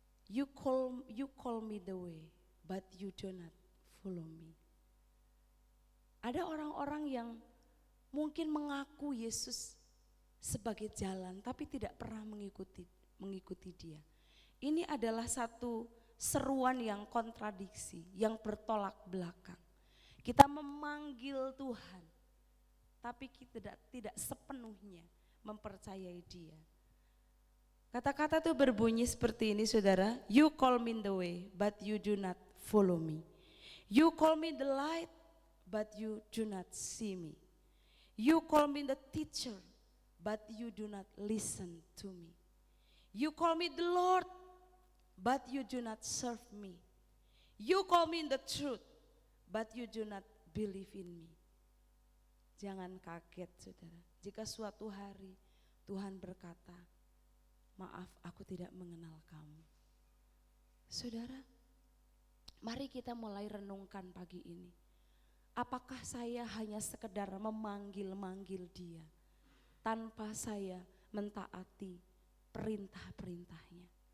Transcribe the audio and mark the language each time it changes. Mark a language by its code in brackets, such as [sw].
[en] You call me the way, but you do not follow me. [id] Ada orang-orang yang mungkin mengaku Yesus sebagai jalan, tapi tidak pernah mengikuti dia. Ini adalah satu seruan yang kontradiksi, yang bertolak belakang. Kita memanggil Tuhan, tapi kita tidak sepenuhnya mempercayai dia. Kata-kata itu berbunyi seperti ini saudara. [en] You call me the way, but you do not follow me. You call me the light, but you do not see me. You call me the teacher, but you do not listen to me. You call me the Lord, but you do not serve me. You call me the truth, but you do not believe in me. [id] Jangan kaget saudara, jika suatu hari Tuhan berkata, maaf aku tidak mengenal kamu. Saudara, mari kita mulai renungkan pagi ini. Apakah saya hanya sekedar memanggil-manggil dia tanpa saya mentaati perintah-perintahnya?